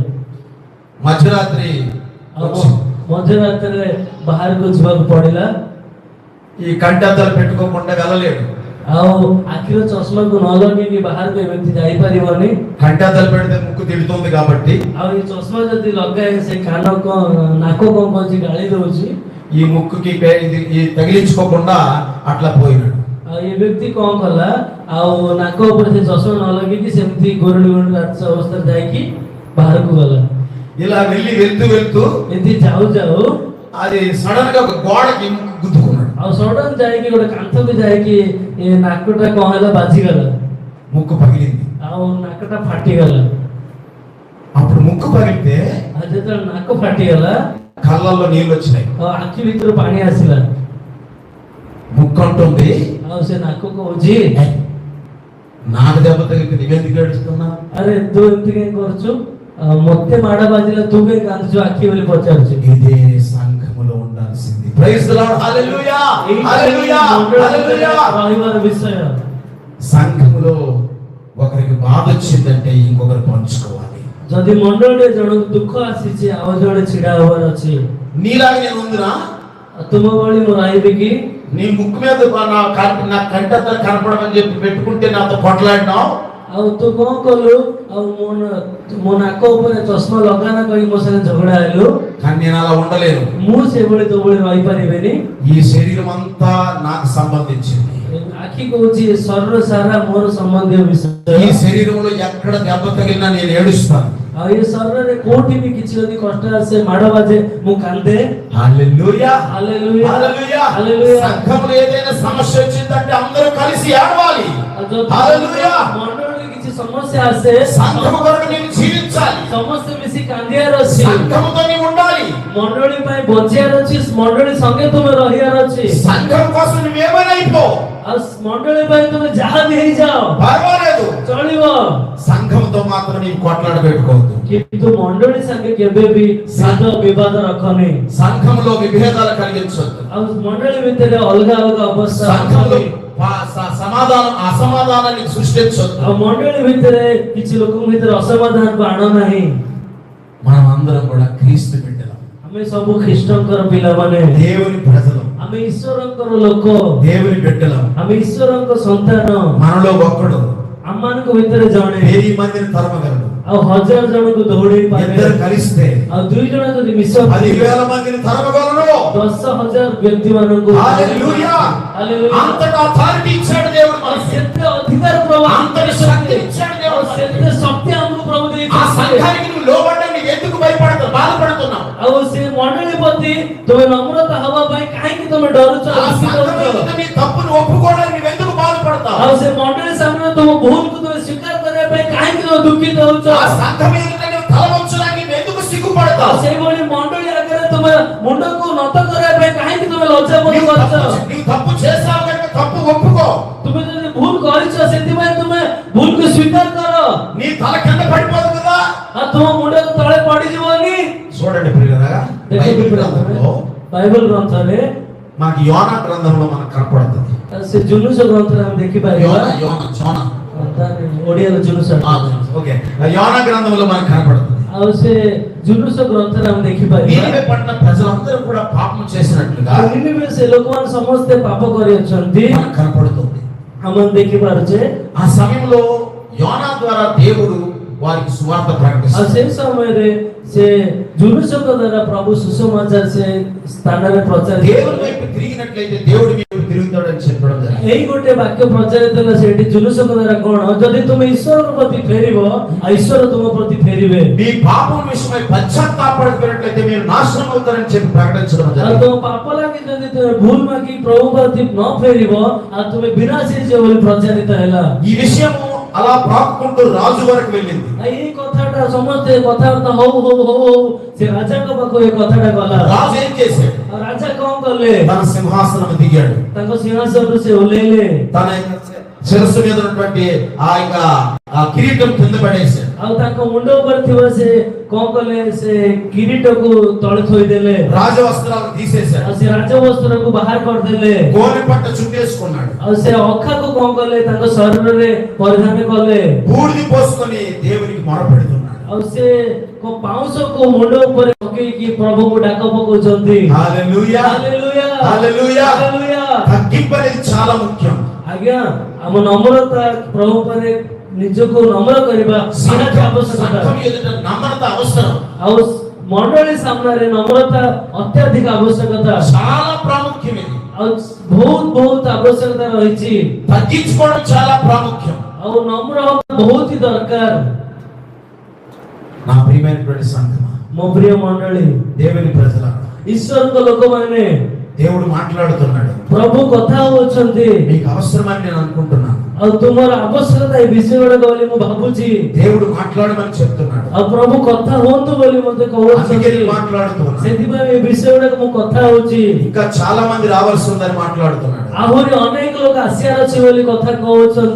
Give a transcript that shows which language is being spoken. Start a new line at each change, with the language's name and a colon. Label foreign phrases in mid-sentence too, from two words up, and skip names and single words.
Telugu: మధ్యరాత్రి
Odia: ଆଉ ମଧ୍ୟରାତ୍ରିରେ ବାହାରକୁ ଯିବାକୁ ପଡିଲା।
Telugu: ఈ కంటద్దాలు పెట్టుకోకుండా వెళ్ళలేడు.
Odia: ଆଉ ଆଖିର ଚଷମାକୁ ନ ଲଗେଇକି ବାହାରକୁ ଏମିତି ଯାଇପାରିବନି।
Telugu: కంటద్దాలు పెడితే ముక్కు తిడుతుంది కాబట్టి
Odia: ଆଉ ଏ ଚଷମା ଯଦି ଲଗାଏ ସେ କାନ କଣ ନାକ କଣ କହୁଛି, ଗାଳି ଦଉଛି।
Telugu: ఈ ముక్కుకి ఈ తగిలించుకోకుండా అట్లా పోయినాడు.
Odia: ଆଉ ଏ ବ୍ୟକ୍ତି କଣ କଲା, ଆଉ ନାକ ଉପରେ ସେ ଚଷମା ନ ଲଗେଇକି ସେମିତି ଗୋରୁଡ଼ି ଗୋରୁଡ଼ି ରାତି ଅବସ୍ଥାରେ ଯାଇକି ବାହାରକୁ ଗଲା।
Telugu: ఇలా వెళ్తూ వెళ్తూ
Odia: ଏମିତି ଯାଉ ଯାଉ
Telugu: అది సడన్ గా ఒక గోడకి ముక్కు గుద్దుకున్నాడు.
Odia: ଆଉ ସଡନ ଯାଇକି ଗୋଟେ କାନ୍ଥକୁ ଯାଇକି ଏ ନାକଟା କଣ ହେଲା, ବାଜିଗଲା।
Telugu: ముక్కు పగిలింది.
Odia: ଆଉ ନାକଟା ଫାଟିଗଲା।
Telugu: అప్పుడు ముక్కు పగిలితే
Odia: ଆଉ ଯେତେବେଳେ ନାକ ଫାଟିଗଲା
Telugu: కళ్ళల్లో నీళ్ళు వచ్చినాయి.
Odia: ଆଉ ଆଖି ଭିତରୁ ପାଣି ଆସିଲା।
Telugu: ముక్కు అంటుంది
Odia: ଆଉ ସେ ନାକ କହୁଛି,
Telugu: నాకు దెబ్బ తగిలితే నువ్వెందుకు ఏడుస్తున్నా?
Odia: ଆରେ ତୁ ଏମିତି କାହିଁ କରୁଛୁ, ମତେ ମାଡ଼ ବାଜିଲା ତୁ କାହିଁ କାନ୍ଦୁଛୁ ଆଖି ବୋଲି ପଚାରୁଛି।
Telugu: ఇదే సంఘములో ఉండాల్సింది.
English: Praise the Lord,
Telugu: హల్లెలూయా, హల్లెలూయా, హల్లెలూయా.
Odia: ରହିବାର విషୟ,
Telugu: సంఘములో ఒకరికి బాధ వచ్చిందంటే ఇంకొకరు పంచుకోవాలి.
Odia: ଯଦି ମଣ୍ଡଳରେ ଜଣକୁ ଦୁଃଖ ଆସିଛି ଆଉ ଜଣେ ଛିଡା ହବାର ଅଛି।
Telugu: నీలాగా నేను ఉందినా?
Odia: ତୁମ ଭଳି ମୁଁ ରହିବି କି?
Telugu: నీ ముక్కు మీద నా కంటద్దాలు కనపడమని చెప్పి పెట్టుకుంటే నాతో కొట్లాడినావు.
Odia: ଆଉ ତୁ କଣ కలు, ଆଉ ମୋ ନାକ ଉପରେ ଚଷମା ଲଗାନା କହି ମୋ ସାଙ୍ଗେ ଝଗଡା ହେଲୁ।
Telugu: కానీ నేను అలా ఉండలేను.
Odia: ମୁଁ ସେଭଳି ତୋ ଭଳି ରହିପାରିବିନି।
Telugu: ఈ శరీరం అంతా నాకు సంబంధించింది.
Odia: ଆଖି କହୁଛି ଶରୀର ସାରା ମୋର ସମ୍ବନ୍ଧୀୟ ବିଷୟ।
Telugu: ఈ శరీరంలో ఎక్కడ దెబ్బ తగిలినా నేను ఏడుస్తాను.
Odia: ଆଉ ଏ ଶରୀରରେ କୋଉଠି ବି କିଛି ଯଦି କଷ୍ଟ ଆସେ, ମାଡ଼ ବାଜେ, ମୁଁ କାନ୍ଦେ।
Telugu: హల్లెలూయా, హల్లెలూయా, హల్లెలూయా. హల్లెలూయా। సంఘంలో ఏదైనా సమస్య వచ్చిందంటే అందరూ కలిసి ఏడవాలి.
Odia: ଆଉ ଯଦି
Telugu: హల్లెలూయా.
Odia: ମଣ୍ଡଳରେ କିଛି ସମସ୍ୟା ଆସେ,
Telugu: సంఘము కొరకు నేను జీవించాలి.
Odia: ସମସ୍ତେ ମିଶି କାନ୍ଦିବାର ଅଛି।
Telugu: సంఘముతో నీవు ఉండాలి.
Odia: ମଣ୍ଡଳୀ ପାଇଁ ବଞ୍ଚିବାର ଅଛି, ମଣ୍ଡଳୀ ସଙ୍ଗେ ତୁମେ ରହିବାର ଅଛି।
Telugu: సంఘం కోసం నువ్వేమైనా అయిపో,
Odia: ଆଉ ମଣ୍ଡଳୀ ପାଇଁ ତୁମେ ଯାହା ବି ହେଇଯାଅ
Telugu: పర్వాలేదు.
Odia: ଚଳିବ,
Telugu: సంఘముతో మాత్రం నీవు కొట్లాడ పెట్టుకోవద్దు.
Odia: କିନ୍ତୁ మଣ୍ଡଳୀ ସାଙ୍ଗେ କେବେ ବି ସାଦ ବିବାଦ ରଖନି।
Telugu: సంఘములో విభేదాలు కలిగించొద్దు.
Odia: ଆଉ ମଣ୍ଡଳୀ ଭିତରେ ଅଲଗା ଅଲଗା ଅବସ୍ଥା
Telugu: సంఘములో
Odia: ରଖନି।
Telugu: అసమాధానాన్ని సృష్టించొద్దు.
Odia: ଆଉ ମଣ୍ଡଳୀ ଭିତରେ କିଛି ଲୋକଙ୍କ ଭିତରେ ଅସମାଧାନକୁ ଆଣ ନାହିଁ।
Telugu: మనం అందరం కూడా క్రీస్తు బిడ్డలం.
Odia: ଆମେ ସବୁ ଖ୍ରୀଷ୍ଟଙ୍କର ପିଲାମାନେ,
Telugu: దేవుని ప్రజలం,
Odia: ଆମେ ଈଶ୍ୱରଙ୍କର ଲୋକ,
Telugu: దేవుని బిడ్డలం.
Odia: ଆମେ ଈଶ୍ୱରଙ୍କ ସନ୍ତାନ।
Telugu: మనలో ఒక్కడు
Odia: ଆମମାନଙ୍କ ଭିତରେ ଜଣେ
Telugu: 1000 మందిని తరమగలడు.
Odia: ଆଉ 1000 ଜଣକୁ ଦୌଡେଇ
Telugu: ఇద్దరు
Odia: ପାରିବେ
Telugu: కలిస్తే
Odia: ଆଉ 2 ଜଣ ଯଦି ମିଶ
Telugu: 10,000 మందిని తరమగలరు.
Odia: 10,000 ବ୍ୟକ୍ତି ମାନଙ୍କୁ
Telugu: హల్లెలూయా. హల్లెలూయా అంతటా అథారిటీ ఇచ్చాడు దేవుడు మనకి.
Odia: ସେତେ ଅଧିକାର ପ୍ରଭୁ
Telugu: అంతటి శక్తి ఇచ్చాడు దేవుడు మనకి.
Odia: ସେତେ ଶକ୍ତି ଆମକୁ ପ୍ରଭୁ
Telugu: ఆ
Odia: ଦେଇଛନ୍ତି
Telugu: సంఘానికి నువ్వు లోబడ్డా నీకు ఎందుకు భయపడతావు, బాధపడుతున్నావు?
Odia: ଆଉ ସେ ମଣ୍ଡଳୀ ପ୍ରତି ତୁମେ ନମ୍ରତା ହବା ପାଇଁ କାହିଁକି ତୁମେ ଡରୁଛ
Telugu: ఆ సంఘం ఎదుట నీ తప్పును ఒప్పుకోవడానికి నువ్వు ఎందుకు బాధపడతావు?
Odia: ଆଉ ସେ ମଣ୍ଡଳୀ ସାମ୍ନାରେ ତୁମ ଭୁଲକୁ ତୁମେ ସ୍ୱୀକାର କରିବା ପାଇଁ କାହିଁକି ତୁମେ ଦୁଃଖିତ ହଉଛ
Telugu: ఆ సంఘం ఎదుట నువ్వు తల వంచడానికి నువ్వు ఎందుకు సిగ్గుపడతావు?
Odia: ଆଉ ସେଇଭଳି ମଣ୍ଡଳୀ ଆଗରେ ତୁମେ ମୁଣ୍ଡକୁ ନତ କରିବା ପାଇଁ କାହିଁକି ତୁମେ ଲଜ୍ଜା ବୋଧ କରୁଛ
Telugu: నీవు తప్పు చేసావు కనుక తప్పు ఒప్పుకో.
Odia: ତୁମେ ଯଦି ଭୁଲ କରିଛ ସେଥିପାଇଁ ତୁମେ ଭୁଲକୁ ସ୍ୱୀକାର କର
Telugu: నీ తల కింద పడిపోదు కదా.
Odia: ଆଉ ତୁମ ମୁଣ୍ଡକୁ ତଳେ ପଡିଯିବନି
Telugu: చూడండి ప్రియులారా, బైబిల్ గ్రంథంలో
Odia: ବାଇବଲ గ్రంథରେ
Telugu: మనకి యోనా గ్రంథంలో మనకు కనపడుతుంది.
Odia: ସେ ଜୁଲୁସ ଗ୍రంథରେ ଆମେ ଦେଖିପାରିବା
Telugu: యోనా
Odia: ଓଡିଆର ଜୁଲୁସ
Telugu: ఓకే, యోనా గ్రంథంలో మనకు కనపడుతుంది.
Odia: ଆଉ ସେ ଜୁଲୁସ గ్రంథରେ ଆମେ ଦେଖିପାରିବା
Telugu: నీనెవె పట్టణ ప్రజలందరూ కూడా పాపం చేసినట్లుగా
Odia: ନିନିବେ ସେ ଲୋକମାନେ ସମସ୍ତେ ପାପ କରିଅଛନ୍ତି
Telugu: మనకు కనపడుతుంది.
Odia: ଆମେ ଦେଖିପାରୁଛେ
Telugu: ఆ సమయంలో యోనా ద్వారా దేవుడు వారికి సువార్త
Odia: ଆଉ
Telugu: ప్రకటిస్తాడు.
Odia: ସେ ସମୟରେ ସେ ଜୁଲୁସଙ୍କ ଦ୍ୱାରା ପ୍ରଭୁ ସୁସମାଚାର ସେ ସ୍ଥାନରେ ପ୍ରଚାର
Telugu: దేవుని వైపు తిరిగినట్లయితే దేవుడి వైపు తిరుగుతాడని చెప్పడం జరిగింది.
Odia: ଏଇ ଗୋଟେ ବାକ୍ୟ ପ୍ରଚାରିତ ହେଲା ସେଠି ଜୁଲୁସଙ୍କ ଦ୍ୱାରା କଣ ଯଦି ତୁମେ ଈଶ୍ୱରଙ୍କ ପ୍ରତି ଫେରିବ ଆଉ ଈଶ୍ୱର ତୁମ ପ୍ରତି ଫେରିବେ
Telugu: మీ పాపం విషయమై పశ్చాత్తాపడినట్లయితే మీరు నాశనం అవుతారని చెప్పి ప్రకటించడం
Odia: ଆଉ
Telugu: జరిగింది.
Odia: ତୁମ ପାପ ଲାଗି ଯଦି ତୁମେ ଭୁଲ ମାଗି ପ୍ରଭୁ ପ୍ରତି ନ ଫେରିବ ଆଉ ତୁମେ ବିନାଶ ହେଇଯିବ ବୋଲି ପ୍ରଚାରିତ ହେଲା
Telugu: ఈ విషయము అలా ప్రాక్కుంటూ రాజు వరకు వెళ్ళింది.
Odia: ଆଉ ଏଇ କଥାଟା ସମସ୍ତେ କଥାବାର୍ତ୍ତା ହଉ ହଉ ହଉ ହଉ ସେ ରାଜାଙ୍କ ପାଖକୁ ଏ କଥାଟା ଗଲା
Telugu: రాజు ఏం చేశాడు?
Odia: ଆଉ ରାଜା କଣ କଲେ
Telugu: తన సింహాసనం దిగాడు.
Odia: ତାଙ୍କ ସିଂହାସନରୁ ସେ ଓହ୍ଲେଇଲେ
Telugu: తన శిరస్సు మీద ఉన్నటువంటి ఆ కిరీటం కింద పడేశాడు.
Odia: ଆଉ ତାଙ୍କ ମୁଣ୍ଡ ଉପରେ ଥିବା ସେ କଣ କଲେ ସେ କିରୀଟକୁ ତଳେ ଥୋଇଦେଲେ
Telugu: రాజవస్త్రాలను తీసేశాడు.
Odia: ଆଉ ସେ ରାଜବସ୍ତ୍ରକୁ ବାହାର କରିଦେଲେ
Telugu: గోనె పట్ట చుట్టేసుకున్నాడు.
Odia: ଆଉ ସେ ଅଖାକୁ କଣ କଲେ ତାଙ୍କ ଶରୀରରେ ପରିଧାନ କଲେ
Telugu: బూడిది పోసుకొని దేవునికి మొరపెడుతున్నాడు.
Odia: ଆଉ ସେ ପାଉଁଶକୁ ମୁଣ୍ଡ ଉପରେ ପକେଇକି ପ୍ରଭୁଙ୍କୁ ଡାକ ପକଉଛନ୍ତି
Telugu: హల్లెలూయా,
Odia: ହାଲେଲୁୟା
Telugu: హల్లెలూయా.
Odia: ହାଲେଲୁୟା
Telugu: తగ్గింపు అనేది చాలా ముఖ్యం.
Odia: ଆଜ୍ଞା ଆମ ନମ୍ରତା ପ୍ରଭୁ ଉପରେ ନିଜକୁ ନମ୍ର କରିବା ନିହାତି ଆବଶ୍ୟକତା
Telugu: సంఘం ఎదుట నమ్రత అవసరం,
Odia: ଆଉ ମଣ୍ଡଳୀ ସାମ୍ନାରେ ନମ୍ରତା ଅତ୍ୟଧିକ ଆବଶ୍ୟକତା
Telugu: చాలా ప్రాముఖ్యం. ఇది
Odia: ଆଉ ବହୁତ ଆବଶ୍ୟକତା ରହିଛି
Telugu: తగ్గించుకోవడం చాలా ప్రాముఖ్యం.
Odia: ଆଉ ନମ୍ର ହବା ବହୁତ ହି ଦରକାର
Telugu: నా ప్రియమైనటువంటి సంఘమా,
Odia: ମୋ ପ୍ରିୟ ମଣ୍ଡଳୀ
Telugu: దేవుని ప్రజలారా,
Odia: ଈଶ୍ୱରଙ୍କ ଲୋକମାନେ
Telugu: దేవుడు మాట్లాడుతున్నాడు.
Odia: ପ୍ରଭୁ କଥା ହଉଛନ୍ତି
Telugu: మీకు అవసరమని నేను అనుకుంటున్నాను.
Odia: ଆଉ ତୁମର ଆବଶ୍ୟକତା ଏ ବିଷୟ ଗୁଡାକ ବୋଲି ମୁଁ ଭାବୁଛି
Telugu: దేవుడు మాట్లాడమని చెప్తున్నాడు.
Odia: ଆଉ ପ୍ରଭୁ କଥା ହୁଅନ୍ତୁ ବୋଲି ମତେ
Telugu: అందుకే
Odia: କହୁଛନ୍ତି
Telugu: నేను మాట్లాడుతున్నాను.
Odia: ସେଥିପାଇଁ ଏ ବିଷୟ ଗୁଡାକ ମୁଁ କଥା ହଉଛି
Telugu: ఇంకా చాలా మంది రావాల్సి ఉందని మాట్లాడుతున్నాడు.
Odia: ଆହୁରି ଅନେକ ଲୋକ ଆସିବାର ଅଛି ବୋଲି କଥା କହୁଛନ୍ତି